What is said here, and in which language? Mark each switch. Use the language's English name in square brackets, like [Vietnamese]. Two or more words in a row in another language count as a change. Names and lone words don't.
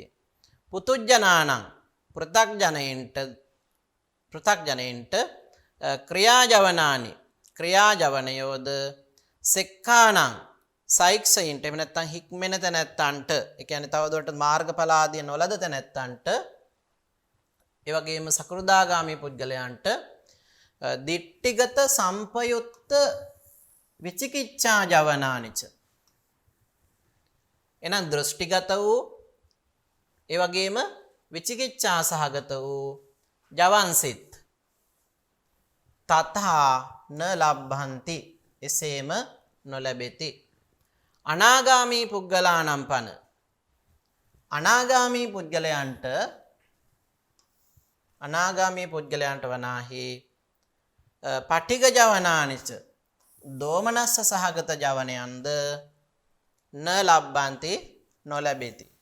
[Sinhala] පුතුජ්ජනානං පෘථග්ජනයින්ට ක්‍රියාජවනානි ක්‍රියාජවනයෝද සෙක්කානං සයික්ෂයින්ට එහෙම නැත්නම් හික්මෙන තැනැත්තන්ට ඒ කියන්නේ තවදුරටත් මාර්ගඵල ආදී නොලද තැනැත්තන්ට ඒ වගේම සකෘදාගාමී පුද්ගලයන්ට [Pali] දිට්ඨිගත සම්පයුත්ත විචිකිච්ඡා ජවනානිච [Sinhala] එහෙනම් දෘෂ්ටිගත වූ ඒ වගේම විචිකිච්ඡා සහගත වූ ජවන්සිත [Pali] තථා න ලබ්භන්ති [Sinhala] එසේම නොලැබෙති. [Pali] අනාගාමී පුද්ගලානම් පන [Sinhala] අනාගාමී පුද්ගලයන්ට වනාහි [Pali] පටිග ජවනානිච [Sinhala] දෝමනස්ස සහගත ජවනයන්ද [Pali] න ලබ්බන්ති [Sinhala] නොලැබෙති.